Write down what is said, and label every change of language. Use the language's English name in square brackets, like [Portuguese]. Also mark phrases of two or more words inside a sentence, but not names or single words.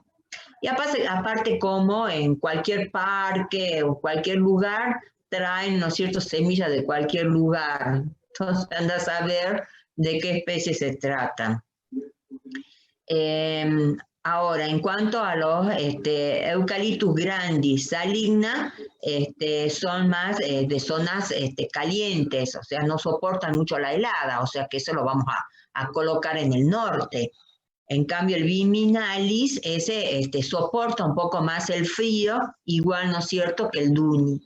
[Spanish] Y aparte como en cualquier parque o cualquier lugar, traen, ¿no es cierto?, semillas de cualquier lugar. Entonces anda a saber de qué especie se tratan. Ahora, en cuanto a los Eucalyptus grandis, saligna, son más de zonas calientes, o sea, no soportan mucho la helada, o sea que eso lo vamos a colocar en el norte. En cambio, el viminalis, ese soporta un poco más el frío, igual, ¿no es cierto?, que el duni.